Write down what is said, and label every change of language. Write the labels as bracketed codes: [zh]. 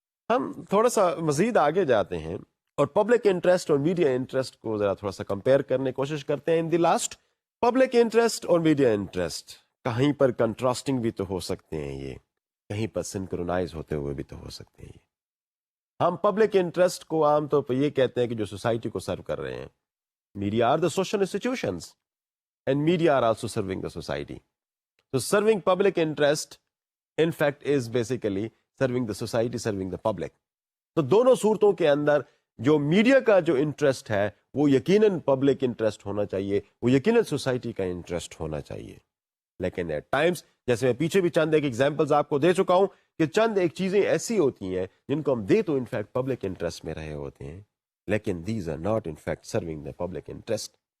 [ur] ہم تھوڑا سا مزید آگے جاتے ہیں اور پبلک انٹرسٹ اور میڈیا انٹرسٹ کو ذرا تھوڑا سا کمپیئر کرنے کی کوشش کرتے ہیں. ان دی لاسٹ پبلک انٹرسٹ اور میڈیا انٹرسٹ کہیں پر کنٹراسٹنگ بھی تو ہو سکتے ہیں، یہ کہیں پر سنکرونائز ہوتے ہوئے بھی تو ہو سکتے ہیں. ہم پبلک انٹرسٹ کو عام طور پر یہ کہتے ہیں کہ جو سوسائٹی کو سرو کر رہے ہیں. [en] Media are the social institutions and media are also serving the society. So serving public interest in fact is basically serving the society, serving the public. [ur] تو دونوں صورتوں کے اندر جو میڈیا کا جو انٹرسٹ ہے وہ یقیناً پبلک انٹرسٹ ہونا چاہیے، وہ یقیناً سوسائٹی کا انٹرسٹ ہونا چاہیے. لیکن ایٹ ٹائمس جیسے میں پیچھے بھی چند ایک ایگزامپلز آپ کو دے چکا ہوں کہ چند ایک چیزیں ایسی ہوتی ہیں جن کو ہم دے تو انفیکٹ پبلک انٹرسٹ میں رہے ہوتے ہیں، لیکن [en] These are not in fact serving the public interest.